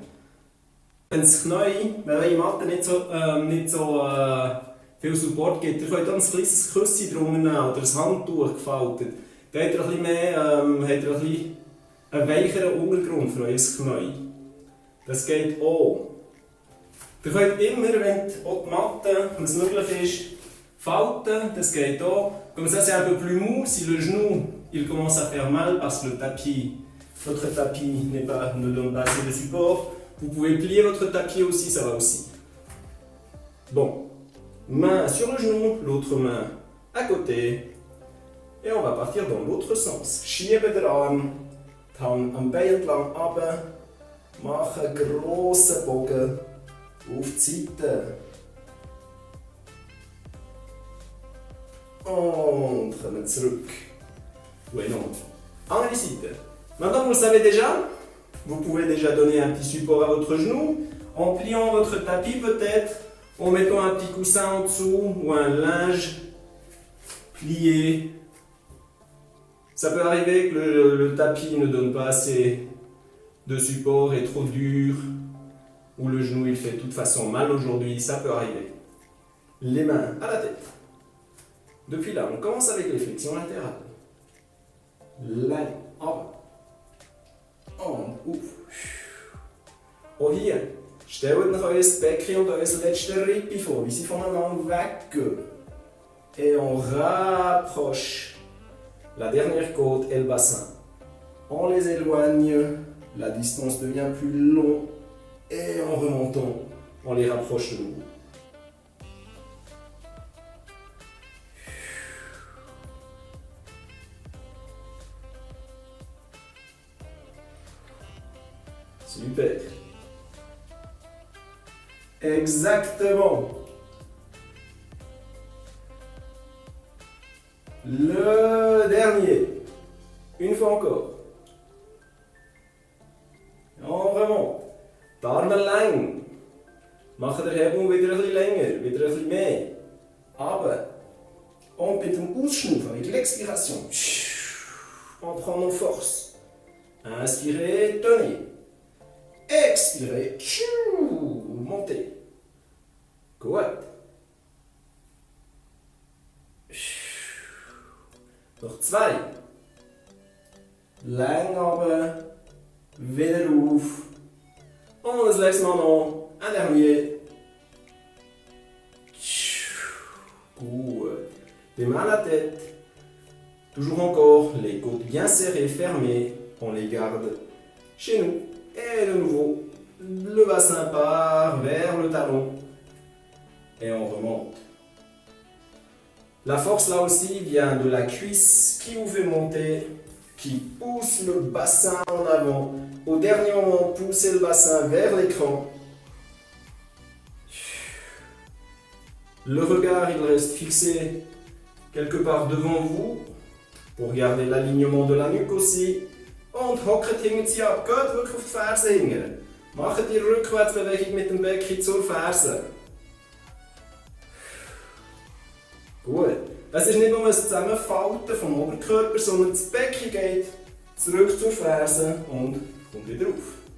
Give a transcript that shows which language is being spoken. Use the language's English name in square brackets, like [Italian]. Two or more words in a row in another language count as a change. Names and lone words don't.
[German] Wenn das Knie, wenn die Matte nicht so viel Support gibt, ihr könnt dann ein kleines Küsschen drunter nehmen oder ein Handtuch gefaltet. Dann habt ihr ein bisschen mehr, habt ihr ein bisschen einen weicheren Untergrund für euer Knie. Das geht auch. Ihr könnt immer, wenn die Matte, wenn es möglich ist, falten, das geht auch. [French] Comme ça c'est un peu plus mou, si le genou il commence à faire mal parce que votre tapis ne donne pas assez de support, vous pouvez plier votre tapis aussi, ça va aussi. Bon, main sur le genou, l'autre main à côté. Et on va partir dans l'autre sens. [German] Schieben den Arm, die Hand am Bein entlang runter, machen einen grossen Bogen auf die Seite. Und kommen zurück. Bueno. Andere Seite. [French] Maintenant vous le savez déjà, vous pouvez déjà donner un petit support à votre genou en pliant votre tapis peut-être, en mettant un petit coussin en dessous ou un linge plié. Ça peut arriver que le tapis ne donne pas assez de support, est trop dur, ou le genou il fait de toute façon mal aujourd'hui, ça peut arriver. Les mains à la tête. Depuis là, on commence avec les flexions latérales. Lang, en bas. [German] Und auf. Auch hier, stellt euch euer Becken und euer letzte Rippe vor, wie sie voneinander weggehen. [French] Et on rapproche la dernière côte et le bassin. On les éloigne, la distance devient plus longue et en remontant, on les rapproche de nouveau. Super. Exactement. Le dernier. Une fois encore. On remonte. [German] Die Arme lang. Machen den Hebel wieder ein bisschen länger, wieder ein bisschen mehr. Aber, und mit dem Ausschnaufen, [French] avec l'expiration, on prend nos forces. Inspirez, tenez. Expirez, montez. [German] Gut. Noch zwei. Lang runter, wieder auf. Und das letzte Mal noch [French] un dernier. [German] Gut. [French] Les mains à la tête. Toujours encore, les côtes bien serrées, fermées. On les garde chez nous. Et de nouveau, le bassin part vers le talon. Et on remonte. La force là aussi vient de la cuisse qui vous fait monter, qui pousse le bassin en avant. Au dernier moment, poussez le bassin vers l'écran. Le regard, il reste fixé quelque part devant vous pour garder l'alignement de la nuque aussi. [German] Und hockt hinten sie ab, geht wirklich auf die Ferse hinten. Macht die Rückwärtsbewegung mit dem Becken zur Ferse. Gut. Es ist nicht nur ein Zusammenfalten vom Oberkörper, sondern das Becken geht zurück zur Ferse und kommt wieder auf.